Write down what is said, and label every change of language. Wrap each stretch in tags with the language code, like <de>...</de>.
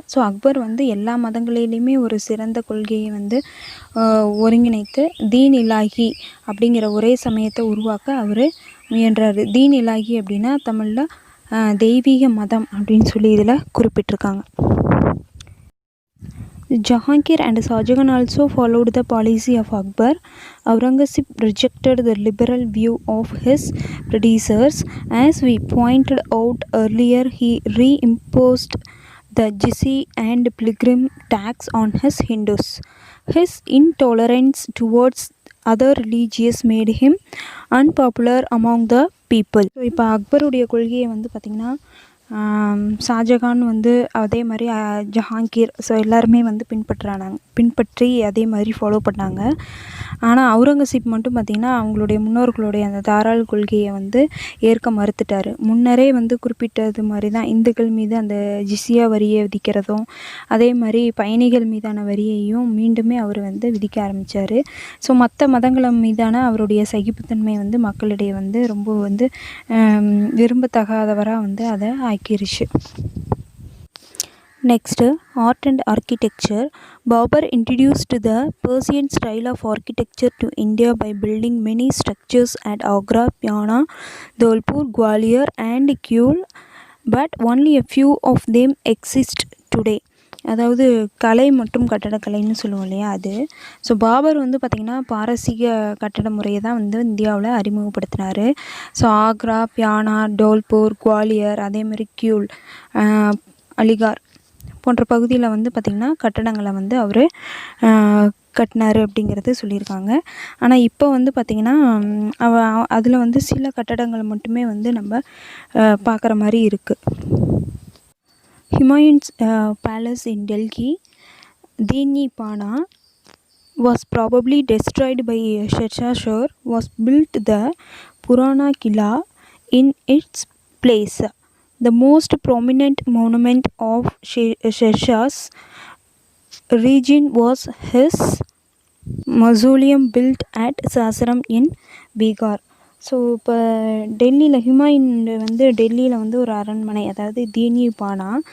<ta>So Akbar வந்து எல்லா மதங்களிலையுமே ஒரு சிறந்த கொள்கையை வந்து ஒருங்கிணைத்து தீன் இலாஹி அப்படிங்கிற ஒரே சமயத்தை உருவாக்க அவர் முயன்றார். தீன் இலாஹி அப்படின்னா தமிழில் தெய்வீக மதம் அப்படின்னு சொல்லி இதில் குறிப்பிட்டிருக்காங்க.</ta> <en>Jahangir and Shahjahan also followed the policy of Akbar. Aurangzeb rejected the liberal view of his predecessors. As we pointed out earlier, he reimposed the jizya and pilgrim tax on his Hindus. His intolerance towards other religions made him unpopular among the people.</en> <ta>So இப்போ அக்பருடைய கொள்கையை வந்து பார்த்திங்கன்னா ஷாஜகான் வந்து அதே மாதிரி Jahangir, so எல்லாருமே வந்து பின்பற்றி அதே மாதிரி ஃபாலோ பண்ணாங்க. ஆனால் அவுரங்கசீப் மட்டும் பார்த்திங்கன்னா அவங்களுடைய முன்னோர்களுடைய அந்த தாராள கொள்கையை வந்து ஏற்க மறுத்துட்டார். முன்னரே வந்து குறிப்பிட்டது மாதிரி தான் இந்துக்கள் மீது அந்த ஜிஸ்யா வரியை விதிக்கிறதும், அதே மாதிரி பயணிகள் மீதான வரியையும் மீண்டுமே அவர் வந்து விதிக்க ஆரம்பித்தார். ஸோ மற்ற மதங்கள் மீதான அவருடைய சகிப்புத்தன்மை வந்து மக்களிடையே வந்து ரொம்ப வந்து விரும்பத்தகாதவராக வந்து அதை ஆக்கிருச்சு.</ta> <en>Next, art and architecture. Babur introduced the Persian style of architecture to India by building many structures at Agra, Pyana, Dholpur, Gwalior and Kyul, but only a few of them exist today.</en> <ta>அதாவது கலை மற்றும் கட்டடக்கலைன்னு சொல்லுவோம் இல்லையா அது. So Babur வந்து பார்த்திங்கன்னா பாரசீக கட்டட முறையை தான் வந்து இந்தியாவில் அறிமுகப்படுத்தினார். ஸோ ஆக்ரா, பியானா, டோல்பூர், குவாலியர், அதேமாதிரி கியூல், அலிகார் போன்ற பகுதியில் வந்து பார்த்திங்கன்னா கட்டடங்களை வந்து அவர் கட்டினார் அப்படிங்கிறது சொல்லியிருக்காங்க. ஆனால் இப்போ வந்து பார்த்திங்கன்னா அதில் வந்து சில கட்டடங்கள் மட்டுமே வந்து நம்ம பார்க்குற மாதிரி இருக்குது.</ta> <en>Humayun's palace in Delhi, Dinipana, was probably destroyed by Sher Shah, was built the Purana Killa in its place. The most prominent monument of Sher Shah's region was his mausoleum built at Sasaram in Bihar.</en> <ta>So இப்போ டெல்லியில் ஹுமாயூன் வந்து டெல்லியில் வந்து ஒரு அரண்மனை, அதாவது தீனிபானா.</ta>